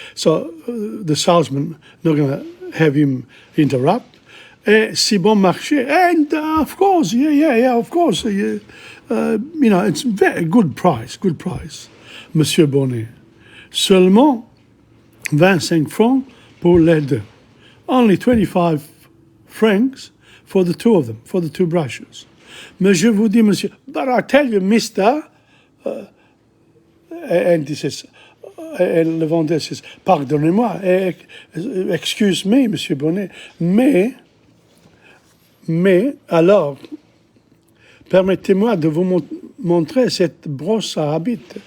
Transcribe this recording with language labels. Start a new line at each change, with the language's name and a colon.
English: So the salesman not going to have him interrupt.
French: Si bon marché,
English: and of course, of course, it's very good price, Monsieur Bonnet.
French: Seulement 25 francs pour les deux.
English: Only 25 francs for the two of them, for the two brushes.
French: Mais je vous dis, monsieur,
English: but I tell you, mister, and he says, and
French: le vendeur says, pardonnez-moi,
English: excuse me,
French: monsieur Bonnet, mais alors, permettez-moi de vous montrer cette brosse à habit.